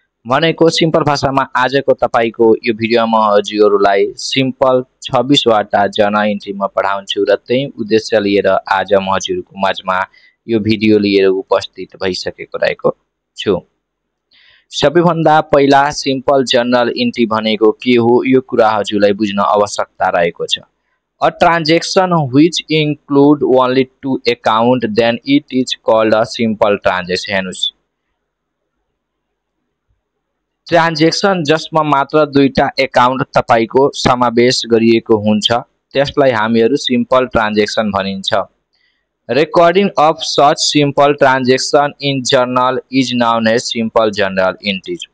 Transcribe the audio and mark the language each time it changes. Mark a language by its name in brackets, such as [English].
[Nepali] भनेको सिम्पल भाषामा आजको तपाईको यो भिडियोमा म हजुरहरूलाई सिम्पल 26 वटा जनरल इन्ट्री म पढाउँछु र त्यही उद्देश्य लिएर आज म हजुरको माझमा यो भिडियो लिएर उपस्थित भइसकेको रहेको छु। सबैभन्दा पहिला सिम्पल जनरल इन्ट्री भनेको के हो यो कुरा हजुरलाई बुझ्न आवश्यकता रहेको छ। [English] A transaction which include only two account then it is called a simple transaction। [Nepali] Transaction जसमा मात्र दुईटा एकाउन्ट तपाईको समावेश गरिएको हुन्छ त्यसलाई हामीहरू सिम्पल ट्रान्जेक्सन भनिन्छ। [English] Recording of such simple transaction in journal is known as simple journal entries.